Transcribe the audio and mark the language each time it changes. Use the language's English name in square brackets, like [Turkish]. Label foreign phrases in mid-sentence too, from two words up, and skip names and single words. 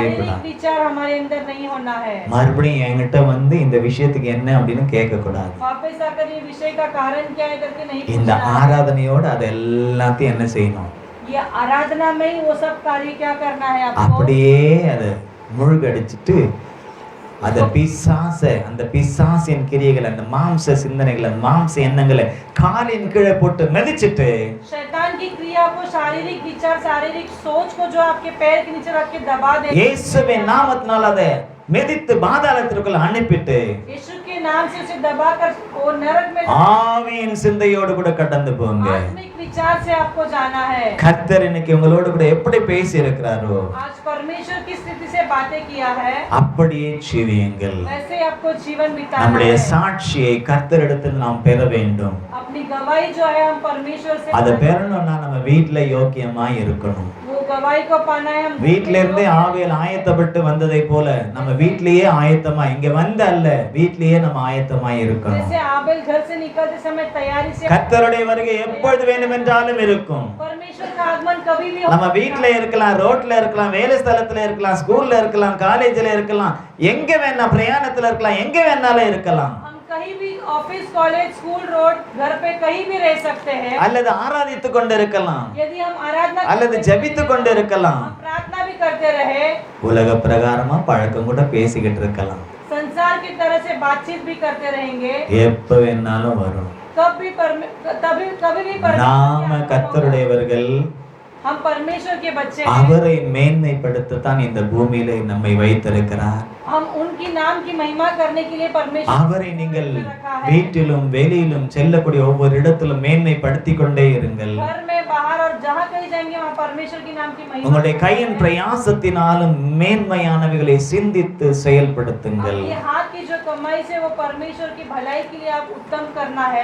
[Hindi] शारीरिक [Tamil] கூடாது. [Hindi] विचार हमारे अंदर नहीं होना है। [Tamil] மறுபடியும் என்கிட்ட வந்து இந்த விஷயத்துக்கு என்ன அப்படின்னு கேட்க கூடாது. [Hindi] वापस आकर ये विषय का कारण क्या है करके नहीं [Tamil] இந்த [Hindi] पूछना है। [Tamil] ஆராதனையோட அது எல்லாத்தையும் என்ன செய்யணும்? [Hindi] ये आराधना में ही वो सब कार्य क्या करना है आपको? [Tamil] அப்படியே அதை முழுகடிச்சிட்டு அந்த பிசாசின் கிரியைகளை, அந்த மாம்ச சிந்தனைகளை, மாம்ச எண்ணங்களை காலின் கீழே போட்டு மிதிச்சிட்டு [Hindi] शैतान की क्रिया को, शारीरिक विचार, शारीरिक सोच को जो आपके पैर के नीचे रख के दबा दे, [Tamil] இயேசுவின் நாமத்தினால அதை மிதித்து பாதாளத்திற்குள்ள அனுப்பிட்டு [Hindi] यीशु के नाम से उसे दबाकर वो नरक में [Tamil] ஆவியின் சிந்தையோடு கூட கடந்து போங்க. [Hindi] आत्मिक विचार से आपको जाना है। [Tamil] கர்த்தர் இன்னைக்கு உங்களோடு கூட எப்படி பேசி இருக்கிறாரோ [Hindi] आज परमेश्वर की स्थिति से बातें किया है, [Tamil] அப்படியே ஜீவியுங்கள். [Hindi] वैसे ही आपको जीवन बिताना [Tamil] நம்முடைய [Hindi] है। [Tamil] சாட்சியை கர்த்தரிடத்தில் நாம் பெற வேண்டும். [Hindi] अपनी गवाही जो है हम परमेश्वर से [Tamil] அதை பெறணும்னா நம்ம வீட்டுல யோக்கியமாய் இருக்கணும். [Hindi] वो गवाही को पाना है। हम [Tamil] வீட்ல இருந்தே ஆவியில் ஆயத்தப்பட்டு வந்ததை போல நம்ம வீட்லயே ஆயத்தமா, இங்க வந்த அல்ல, வீட்லயே நம்ம ஆயத்தமாய் இருக்கணும். [Hindi] जैसे आबेल घर से निकलते समय तैयारी से, [Tamil] கர்த்தருடைய வருகை எப்பொழுது வேண்டுமென்றாலும் இருக்கும். [Hindi] परमेश्वर का आगमन कभी भी हो [Tamil] நம்ம [Hindi] सकता [Tamil] வீட்ல [Hindi] है। [Tamil] இருக்கலாம், ரோட்ல இருக்கலாம், வேலை ஸ்தலத்துல இருக்கலாம், ஸ்கூல்ல இருக்கலாம், காலேஜ்ல இருக்கலாம், எங்க வேணா பிரயாணத்துல இருக்கலாம், எங்க வேணாலும் இருக்கலாம். [Hindi] हम कहीं भी [English] office, college, school, road, [Hindi] घर पे कहीं भी रह सकते हैं। [Tamil] அல்லது ஆராதித்து கொண்டிருக்கலாம், [Hindi] यदि हम आराधना [Tamil] அல்லது ஜெபித்து கொண்டிருக்கலாம், [Hindi] हम प्रार्थना भी करते रहे, [Tamil] உலக பிரகாரமா பழக்கம் கூட பேசிக்கிட்டு இருக்கலாம். [Hindi] संसार की तरह से बातचीत भी करते रहेंगे, [Tamil] எப்ப வேணாலும் வரும். [Hindi] कभी भी [Tamil] நாம கர்த்தருடையவர்கள், [Hindi] हम परमेश्वर के बच्चे हैं। [Tamil] அவரை மேன்மைப்படுத்தத்தான் இந்த பூமியில நம்மை வைத்திருக்கிறார். [Hindi] हम उनकी नाम की महिमा करने के लिए परमेश्वर [Tamil] அவரை நீங்கள் வீட்டிலும் வெளியிலும் செல்லக்கூடிய ஒவ்வொரு இடத்திலும் மேன்மைப்படுத்திக் கொண்டே இருங்கள். [Hindi] घर में, बाहर और जहाँ कहीं जाएंगे वहाँ परमेश्वर की नाम की महिमा। [Tamil] உங்களுடைய கையின் பிரயாசத்தினாலும் மேன்மையானவைகளை சிந்தித்து செயல்படுத்துங்கள். [Hindi] आपके हाथ की जो कमाई से वो परमेश्वर की भलाई के लिए आप उत्तम करना है।